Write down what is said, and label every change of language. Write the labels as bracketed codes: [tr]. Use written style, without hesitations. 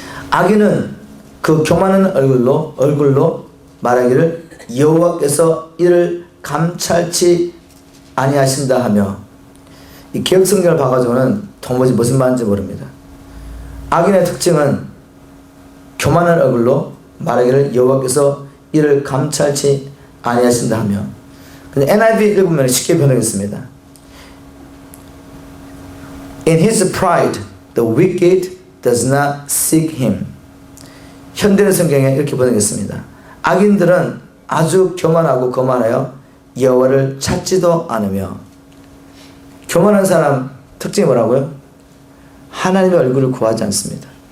[ko] 악인은 그 교만한 얼굴로 말하기를 여호와께서 이를 감찰치 아니하신다 하며, 이 개혁성경을 봐가지고는 도무지 무슨 말인지 모릅니다. 악인의 특징은 교만한 얼굴로 말하기를 여호와께서 이를 감찰치 아니하신다 하며. 근데 NIV 읽으면 쉽게 번역했습니다. [en] In his pride, the wicked does not seek him. [ko] 현대의 성경에 이렇게 번역했습니다. 악인들은 아주 교만하고 거만하여 여호와를 찾지도 않으며. 교만한 사람 특징이 뭐라고요? 하나님의 얼굴을 구하지 않습니다.